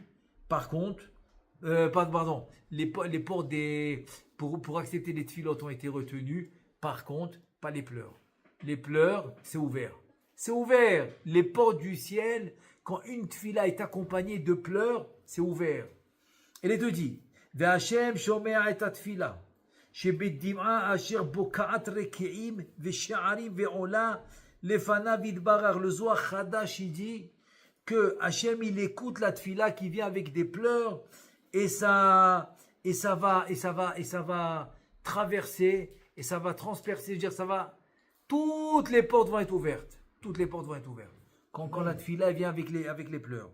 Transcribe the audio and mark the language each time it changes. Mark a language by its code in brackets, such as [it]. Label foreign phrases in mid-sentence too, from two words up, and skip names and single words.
[fr] Par contre, les ports pour accepter les tfilotes ont été retenus. Par contre, pas les pleurs. Les pleurs, c'est ouvert. C'est ouvert. Les portes du ciel, quand une tfila est accompagnée de pleurs, c'est ouvert. Et les deux dit, [he] והשם שומע את התפילה שבדמעה אשר בוקעת רקיעים ושערים ועולה לפניו יתברך. [fr] Le Zohar Hadash, il dit que Hachem, il écoute la tfila qui vient avec des pleurs et ça va traverser et ça va transpercer, dire toutes les portes vont être ouvertes. Toutes les portes vont être ouvertes. Quand la tfila vient avec les pleurs.